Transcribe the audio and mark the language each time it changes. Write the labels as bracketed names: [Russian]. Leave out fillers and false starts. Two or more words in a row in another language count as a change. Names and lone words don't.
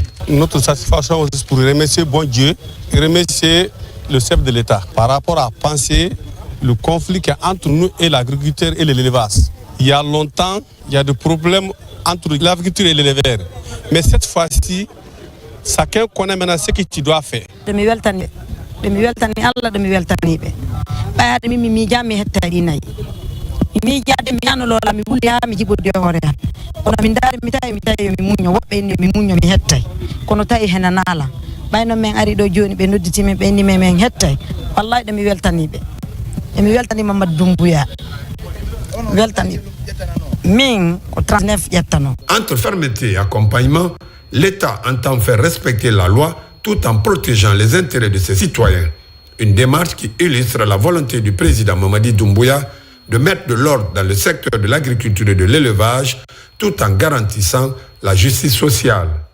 [French] Notre satisfaction c'est pour remercier bon Dieu et remercier le chef de l'État par rapport à penser le conflit qui est entre nous et l'agriculteur et l'élevage. Il y a longtemps, il y a des problèmes entre l'agriculture et l'éleveur. Mais cette fois-ci, chacun connaît maintenant ce que tu dois faire. [Fula] mi jaade mi yanolola mi wuli ha mi jibode hore am kono min daari mi tawi mi muño wobbe ni mi muño mi hettay kono tawi henanala bayno men ari do joni be nodditi men be ni men hettay wallahi de mi weltani be e mi weltani Mamadou Doumbouya weltani min ko 39 yettano. [French] Entre fermeté et accompagnement, l'État entend faire respecter la loi tout en protégeant les intérêts de ses citoyens. Une démarche qui illustre la volonté du président Mamadi Doumbouya de mettre de l'ordre dans le secteur de l'agriculture et de l'élevage, tout en garantissant la justice sociale.